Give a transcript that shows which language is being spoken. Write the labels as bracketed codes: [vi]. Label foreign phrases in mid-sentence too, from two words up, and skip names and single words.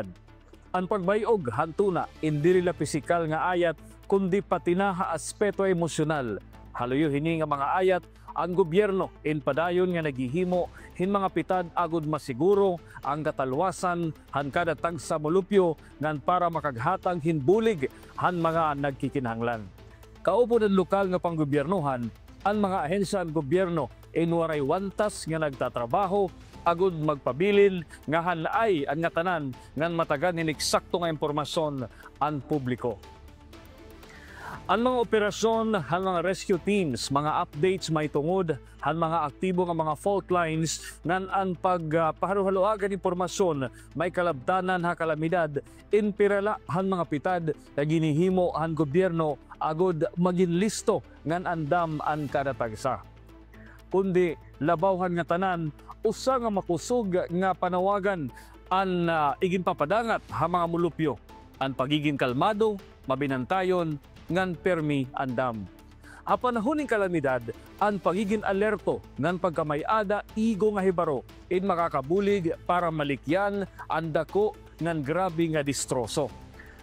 [war] Ang pagbayog hantuna indiri la pisikal nga ayat kundi pati na ha aspeto emosyonal. Haluyo hini nga mga ayat ang gobyerno in padayon nga naghihimo hin mga pitad agud masiguro ang katalwasan han kada tagsa molupyo ngan para makaghatag hin bulig han mga nagkikinahanglan. Kaupo ng lokal nga panggobyernohan ang mga ahensya ng gobyerno inwaray wantas nga nagtatrabaho agud magpabilin nga hanay ang nga tanan ngan matagan hin eksakto nga impormasyon ang publiko. Ang mga operasyon, ang mga rescue teams, mga updates may tungod, ang mga aktibo nga mga fault lines, nan ang pagpahaluhaluagan impormasyon, may kalabtanan ha kalamidad, inpirala ang mga pitad na ginihimo ang gobyerno agod maging listo ngan andam ang kada tagsa. Kundi labawhan nga tanan, usa nga makusog nga panawagan ang iginpapadangat ha mga mulupyo, ang pagiging kalmado, mabinantayon, ngan permi andam. A panahoning kalamidad, ang pagiging alerto ngan pagkamayada igo nga hibaro in makakabulig para malikyan ang dako ngan grabe nga distroso.